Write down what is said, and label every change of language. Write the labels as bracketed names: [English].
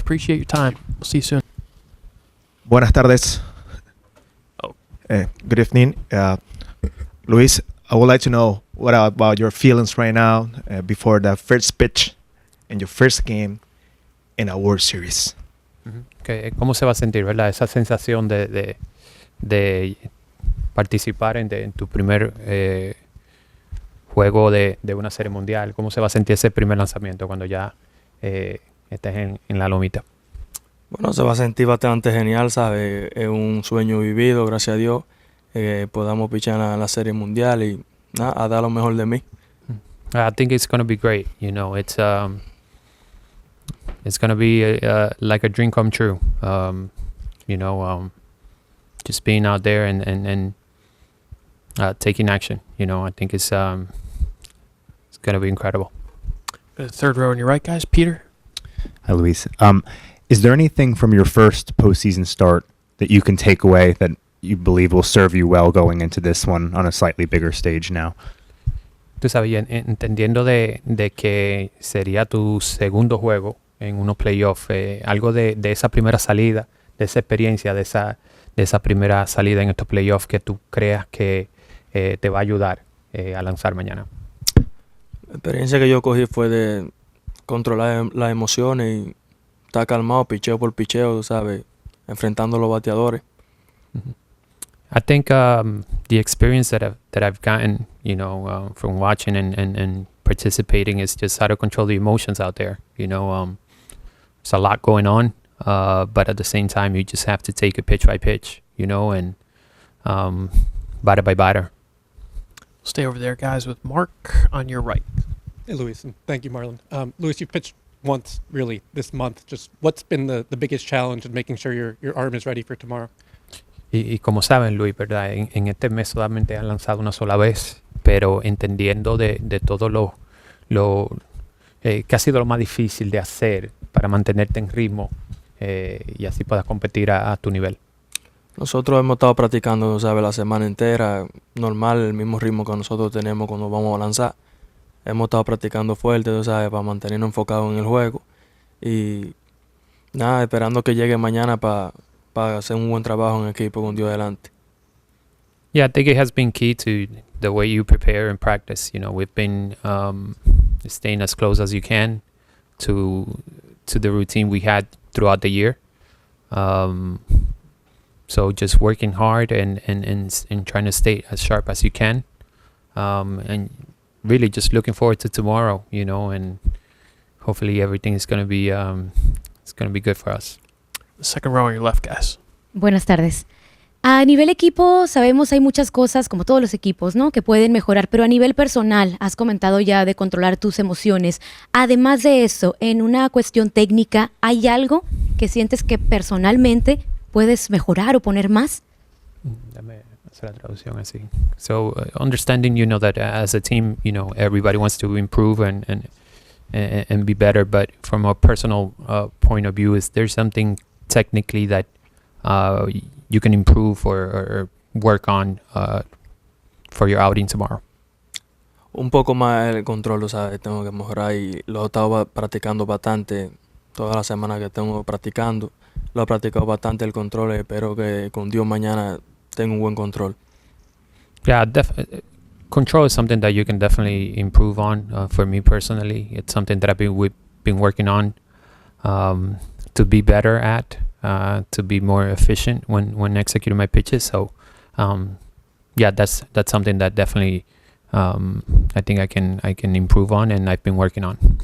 [English] Appreciate your time. We'll see you soon. [Spanish] Buenas tardes. [English] Good evening. Luis, I would like to know what about your feelings right now before the first pitch in your first game in a World Series. [Spanish] ¿Cómo se va a sentir, verdad? Esa sensación de participar en tu primer juego de una serie mundial. ¿Cómo se va a sentir ese primer lanzamiento cuando ya estés en la lomita? Bueno, se va a sentir bastante genial, ¿sabes? Es un sueño vivido, gracias a Dios. Podamos pichar en la serie mundial y a dar lo mejor de mí. [English] I think it's going to be great. It's it's gonna be like a dream come true. Just being out there and taking action. I think it's gonna be incredible. Third row on your right, guys. Peter. Hi, Luis. Is there anything from your first postseason start that you can take away that you believe will serve you well going into this one on a slightly bigger stage now? [Spanish] Tú sabes, entendiendo de que sería tu segundo juego en unos playoffs, algo de esa primera salida, de esa experiencia, de esa primera salida en estos playoffs que tú creas que te va a ayudar a lanzar mañana. La experiencia que yo cogí fue de controlar las emociones y estar calmado, picheo por picheo, tú sabes, enfrentando a los bateadores. [English] I think the experience that I've gotten, from watching and participating is just how to control the emotions out there. There's a lot going on, but at the same time, you just have to take it pitch by pitch, and batter by batter. Stay over there, guys, with Mark on your right. Hey, Luis, and thank you, Marlon. Luis, you've pitched once, really, this month. Just what's been the biggest challenge in making sure your arm is ready for tomorrow? [Spanish] Y como saben, Luis, ¿verdad? En este mes solamente han lanzado una sola vez, pero entendiendo de todo lo que ha sido lo más difícil de hacer para mantenerte en ritmo y así puedas competir a tu nivel. Nosotros hemos estado practicando, ¿sabes? La semana entera, normal, el mismo ritmo que nosotros tenemos cuando vamos a lanzar. Hemos estado practicando fuerte, tú sabes, para mantenernos enfocados en el juego. Y nada, esperando que llegue mañana para hacer un buen trabajo en equipo con Dios delante. [English] Yeah, I think it has been key to the way you prepare and practice. We've been staying as close as you can to the routine we had throughout the year. So just working hard and trying to stay as sharp as you can. And really just looking forward to tomorrow, and hopefully everything is going to be good for us. Second row on your left, guys. [Spanish] Buenas tardes. A nivel equipo, sabemos hay muchas cosas, como todos los equipos, ¿no?, que pueden mejorar, pero a nivel personal, has comentado ya de controlar tus emociones. Además de eso, en una cuestión técnica, ¿hay algo que sientes que personalmente puedes mejorar o poner más? Dame hacer la traducción así. [English] So, understanding, that as a team, everybody wants to improve and be better, but from a personal point of view, is there something technically that you can improve or work on for your outing tomorrow? [Spanish] Un poco más el control, ¿sabes? Tengo que mejorar y lo he estado practicando bastante toda la semana que tengo practicando. Lo he practicado bastante el control y espero que con Dios mañana tenga un buen control. [English] Yeah, control is something that you can definitely improve on. For me personally, it's something that we've been working on to be better at, to be more efficient when executing my pitches. So, yeah, that's something that definitely I think I can improve on, and I've been working on.